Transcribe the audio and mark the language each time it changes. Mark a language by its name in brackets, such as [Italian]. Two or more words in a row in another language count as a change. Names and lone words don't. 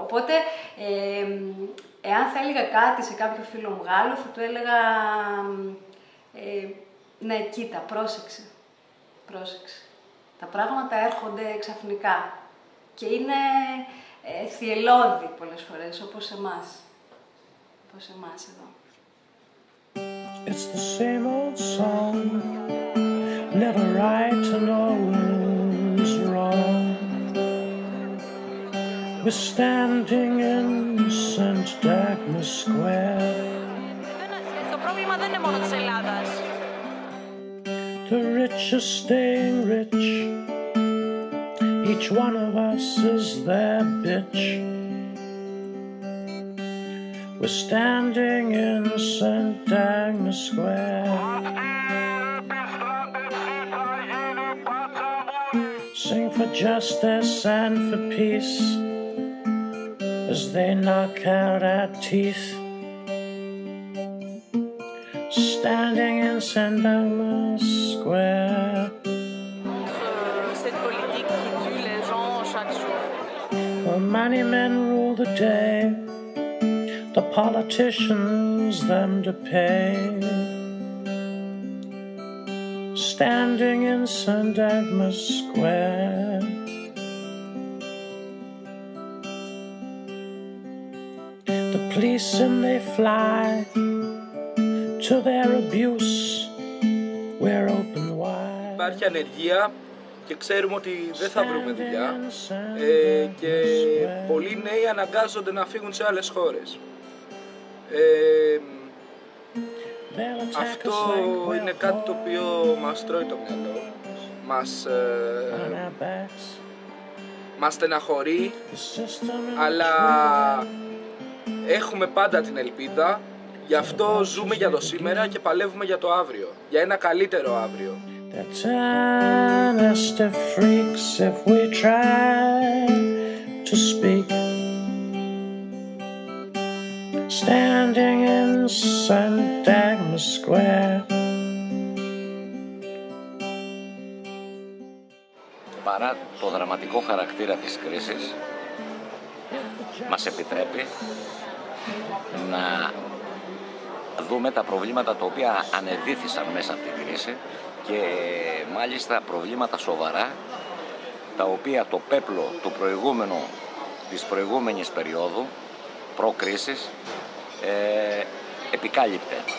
[Greek] Οπότε, εάν θα έλεγα κάτι σε κάποιο φίλο μου Γάλλο, θα του έλεγα ναι, κοίτα, πρόσεξε. Τα πράγματα έρχονται ξαφνικά και είναι θυελλώδη πολλές φορές, όπως εμάς. Όπως εμάς εδώ. [English] It's the same old song, never right and always wrong. We're standing in St. Agnes Square. [Greek] Το πρόβλημα δεν είναι μόνο της Ελλάδας. [English] The rich are staying rich. Each one of us is their bitch. We're standing in St. Agnes Square. Sing for justice and for peace as they knock out our teeth. Standing in St. Agnes Square. [French] Cette politique qui tue les gens chaque jour. [English] The money men rule the day, the politicians them to pay. Standing in St. Agnes Square. The police and they fly to their abuse. We're open wide. [Greek] Υπάρχει ανεργία και ξέρουμε ότι δεν θα βρούμε δουλειά και πολλοί νέοι αναγκάζονται να φύγουν σε άλλες χώρες. Αυτό είναι κάτι το οποίο μας τρώει το μυαλό, μας στεναχωρεί, αλλά έχουμε πάντα την ελπίδα, γι' αυτό ζούμε για το σήμερα και παλεύουμε για το αύριο, για ένα καλύτερο αύριο. [English] They'll turn us to freaks if we try to speak. Standing in St. Agnes Square. [Greek] Παρά το δραματικό χαρακτήρα της κρίσης, μας επιτρέπει να δούμε τα προβλήματα τα οποία ανεδύθησαν μέσα από την κρίση και μάλιστα προβλήματα σοβαρά, τα οποία το πέπλο του της προηγούμενης περίοδου, προ-κρίσης, επικάλυπτε.